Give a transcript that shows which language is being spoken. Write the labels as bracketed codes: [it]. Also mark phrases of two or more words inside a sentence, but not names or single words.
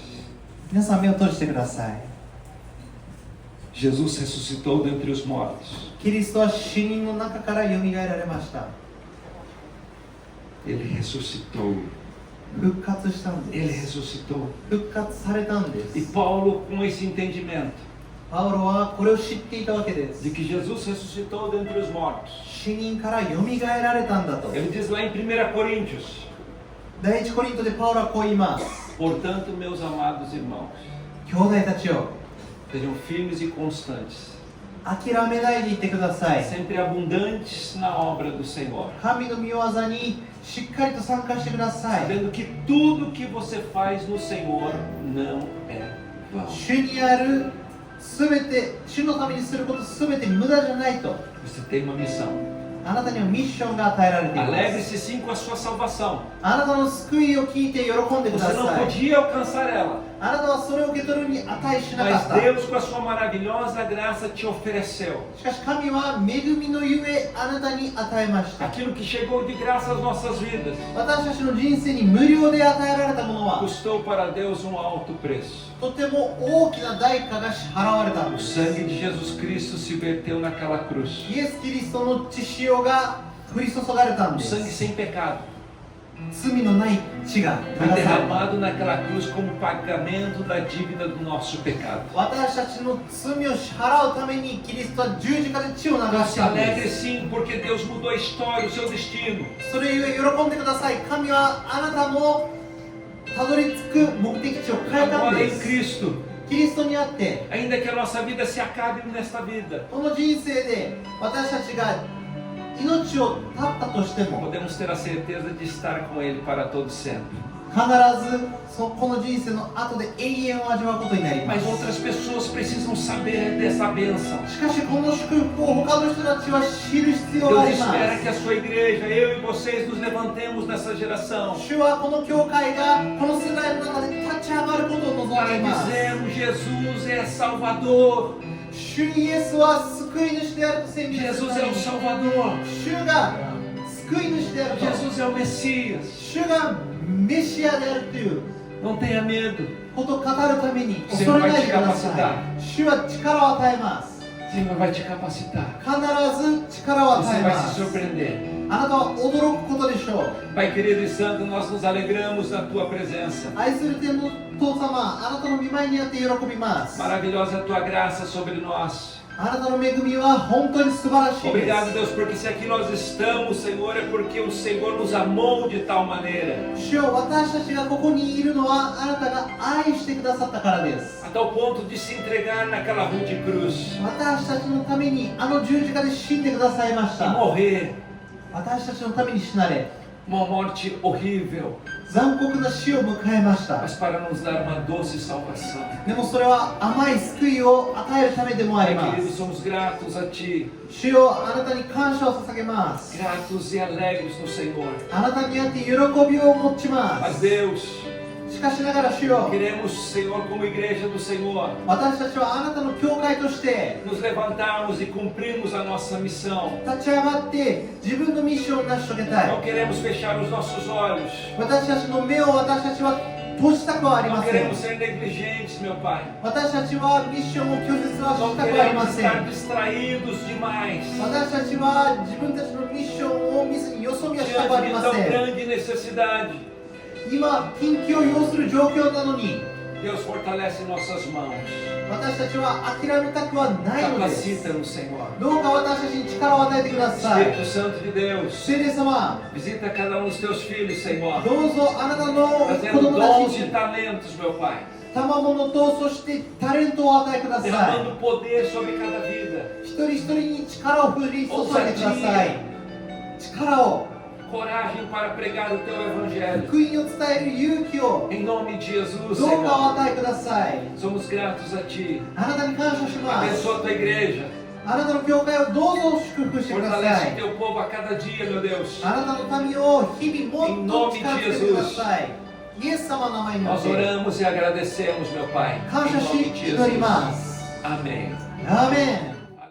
[ja] 皆さん目を閉じてください。 [pt] Jesus ressuscitou dentre os mortos. [ja] キリストは死人の中からよみがえられました。 [pt] Ele ressuscitou. [ja] 復活したん [pt] Ele [ja] です。 [pt] ressuscitou. [ja] 復活されたんで [pt] E [ja] す。 [pt] Paulo, com esse entendimento [ja] パウロはこれを知っていたわけで [pt] de [ja] す。 [pt] que Jesus ressuscitou dentre os mortos, [ja] 死人からよみがえられたんだと。 [pt] ele diz lá em 1 Coríntios: [ja] 第一コリントでパウロはこう言います。 [pt] portanto, meus amados irmãos, [ja] 兄弟たちよ、 [pt] sejam firmes e constantes, [ja] 諦めないでいてください。 [pt] sempre abundantes na obra do Senhor, [ja] 神の御業にしっかりと参加してください。 [pt] sabendo que tudo que você faz no Senhor não é vão. [ja] 主にあるすべて、主のためにすることすべて無駄じゃないと。 [pt] Você tem uma missão. [ja] あなたにはミッションが与えられています。 [pt] Alegre-se sim com a sua salvação. [ja] あなたの救いを聞いて喜んでくだ [pt] Você não [ja] さい。 [pt] podia alcançar ela, [ja] あなたはそれを受け取るに値しなか [pt] mas [ja] った。 [pt] Deus, com a sua maravilhosa graça, te ofereceu [ja] しかし神は恵みのゆえあなたに与えました。 [pt] aquilo que chegou de graça às nossas vidas. [ja] 私たちの人生に無料で与えられたものは [pt] Custou para Deus um alto preço. [ja] とても大きな代価が支払われたん [pt] O [ja] です。 [pt] sangue de Jesus Cristo se verteu naquela cruz. [ja] イエス・キリストの血潮が降り注がれたん [pt] O [ja] で [pt] sangue [ja] す。 [pt] sem pecado [ja] 罪のない血が [pt] foi [ja] 流された。 [pt] derramado naquela cruz como pagamento da dívida do nosso pecado. [ja] 私たちの罪を支払うためにキリストは十字架で血を流 [pt] Então [ja] し [pt] se [ja] たんで [pt] alegre [ja] す。 [pt] sim, porque Deus mudou a história, o seu destino. [ja] それゆえ喜んでください。神はあなたのたどり着く目的地を変えたん [pt] Agora [ja] で [pt] em [ja] す。 [pt] Cristo, [ja] キリストにあって [pt] ainda que a nossa vida se acabe nesta vida, [ja] この人生で私たちが命を絶ったとしても [pt] podemos ter a certeza de estar com Ele para todo sempre. [ja] 必ずこの人生の後で永遠を味わうことになりま [pt] Mas [ja] す。 [pt] outras pessoas precisam saber dessa bênção. [ja] しかしこの祝福を他の人たちは知る必要があ [pt] Deus [ja] りま [pt] espera [ja] す。 [pt] que a sua igreja, eu e vocês, nos levantemos nessa geração [ja] 主はこの教会がこの世代の中で立ち上がることを望んで [pt] para [ja] います。 [pt] dizermos: Jesus é Salvador, [ja] 主イエスは救い主であると宣言する [pt] Jesus [ja] た [pt] é [ja] め [pt] o [ja] に [pt] Salvador, [ja] 主が救い主であると [pt] Jesus é o Messias. [ja] 主がメシアであるという [pt] Não tenha medo, [ja] ことを語るために [pt] Senhor [ja] 恐れない [pt] vai te [ja] でくださ [pt] capacitar. [ja] い。主は力を与えます。 [pt] Senhor vai te capacitar. [ja] 必ず力を与 [pt] Você [ja] え [pt] vai [ja] ま [pt] se [ja] す。 [pt] surpreender. [ja] あなたは驚くことでしょう。 [pt] Pai querido e santo, nós nos alegramos na tua presença. [ja] 愛する天の父様、あなたの御前にあって喜びます。 [pt] Maravilhosa é a tua graça sobre nós. [ja] あなたの恵みは本当に素晴らしいで [pt] Obrigado, [ja] す。 [pt] Deus, porque se aqui nós estamos, Senhor, é porque o Senhor nos amou de tal maneira, [ja] 主よ、私たちがここにいるのはあなたが愛してくださったからです。 [pt] a tal ponto de se entregar naquela rude cruz [ja] 私たちのためにあの十字架で死んでくださいまし [pt] e [ja] た。 [pt] morrer [ja] 私たちのために死なれ、 [pt] uma morte horrível, [ja] 残酷な死を迎えました。 [pt] mas para nos dar uma doce salvação. [ja] でもそれは甘い救いを与えるためでもあり [pt] Pai [ja] ま [pt] querido, [ja] す。 [pt] somos gratos a Ti, [ja] 主よ、あなたに感謝を捧げます。 [pt] gratos e alegres no Senhor. [ja] あなたにあって喜びを持ちま [pt] Mas [ja] す。 [pt] Deus, [ja] しかしながら主よ、 [pt] queremos, Senhor, como igreja do Senhor, [ja] 私たちはあなたの教会として [pt] nos levantarmos e cumprirmos a nossa missão. [ja] 立ち上がって自分のミッションを成し遂げた [pt] Não [ja] い。 [pt] queremos fechar os nossos olhos. [ja] 私たちの目を私たちは閉じたくはあり [pt] Não [ja] ません。 [pt] queremos ser negligentes, meu Pai. [ja] 私たちはミッションを拒絶は [pt] Não [ja] したくはありま [pt] queremos [ja] せ [pt] estar [ja] ん。 [pt] distraídos demais [ja] 私たちは自分たちのミッションを見ずによそ見はしたくはあ [pt] diante [ja] り [pt] de [ja] ま [pt] tão [ja] せん。 [pt] grande necessidade. [ja] 今、緊急を要する状況なのに、 [pt] Deus fortalece nossas mãos. [ja] 私たちは諦めたくはないのです。 [pt] Capacita-nos, Senhor. [ja] どうか私たちに力を与えてください。 [pt] Espírito Santo de Deus, [ja] 聖霊様、 [pt] visita cada um dos teus filhos, Senhor. [ja] どうぞあなたの子 [pt] Trazendo [ja] 供た [pt] dons [ja] ち [pt] e [ja] に [pt] talentos, meu Pai. [ja] 賜物とそしてタレントを与えください。 [pt] Derramando poder sobre cada vida. [ja] 一人一人に力を降り注いでください。力を、 [pt] Coragem para pregar o teu evangelho. [ja] 福音を伝える勇気を [pt] Em nome de Jesus, [ja] どうかお [pt] Senhor. [ja] 与えください。 [pt] Somos gratos a Ti. [ja] あなたに感謝します。 [pt] Abençoa a tua igreja. [ja] あなたの教会をどうぞ祝福してくださ [pt] Fortalece [ja] い [pt] o。teu povo a cada dia, meu Deus. [ja] あなたの民を日々もっと近づけてください。イエス様の名前によっ [pt] Nós [ja] て [pt] oramos e agradecemos, meu Pai. [ja] 感謝 [pt] Em [ja] し [pt] nome de [ja] 祈りま [pt] Jesus. [ja] す。 [pt] Amém. [ja] アーメン。